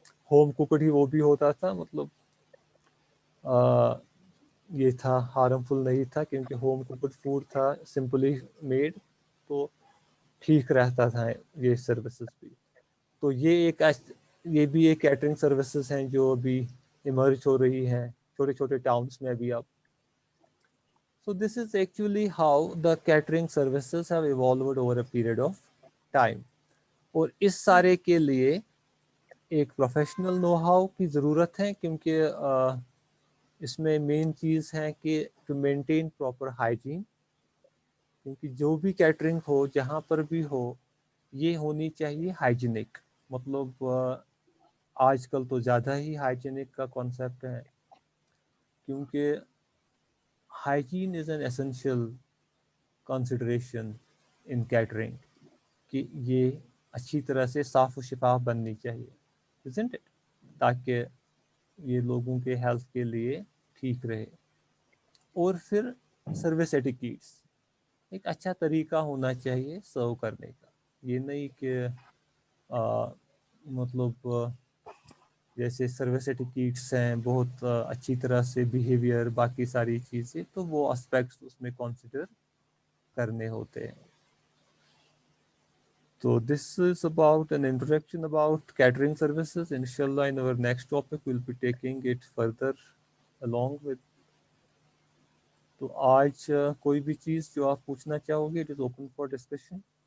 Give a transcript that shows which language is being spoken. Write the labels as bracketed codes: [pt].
[ur] Home cooked ہی وہ بھی ہوتا تھا، مطلب یہ تھا ہارم فل نہیں تھا، کیونکہ ہوم کوکڈ فوڈ تھا سمپلی میڈ، تو ٹھیک رہتا تھا یہ سروسز بھی. تو یہ بھی ایک کیٹرنگ سروسز ہیں جو ابھی ایمرج ہو رہی ہیں چھوٹے چھوٹے ٹاؤنس میں ابھی اب. [en] So this is actually how the catering services have evolved over a period of time. [ur] اور اس سارے کے لیے ایک پروفیشنل نو ہاؤ کی ضرورت ہے، کیونکہ اس میں مین چیز ہے کہ [en] To maintain proper hygiene. [ur] کیونکہ جو بھی کیٹرنگ ہو جہاں پر بھی ہو، یہ ہونی چاہیے ہائیجینک. مطلب آج کل تو زیادہ ہی ہائیجینک کا کانسیپٹ ہے، کیونکہ [en] hygiene is an essential consideration in catering. [ur] کہ یہ اچھی طرح سے صاف و شفاف بننی چاہیے، [en] isn't it؟ [ur] تاکہ یہ لوگوں کے ہیلتھ کے لیے ٹھیک رہے. اور پھر سروس ایٹیکیٹس، ایک اچھا طریقہ ہونا چاہیے سرو کرنے کا. یہ نہیں کہ مطلب جیسے سروس ایٹیکیٹس ہیں بہت اچھی طرح سے بیہیویئر، باقی ساری چیزیں، تو وہ اسپیکٹس اس میں کنسیڈر کرنے ہوتے ہیں. [en] So this is about an introduction about catering services. Inshallah, in our next topic, we'll be taking it further along with. [ur] تو آج کوئی بھی چیز جو آپ پوچھنا چاہو گے، [en] it is open for discussion.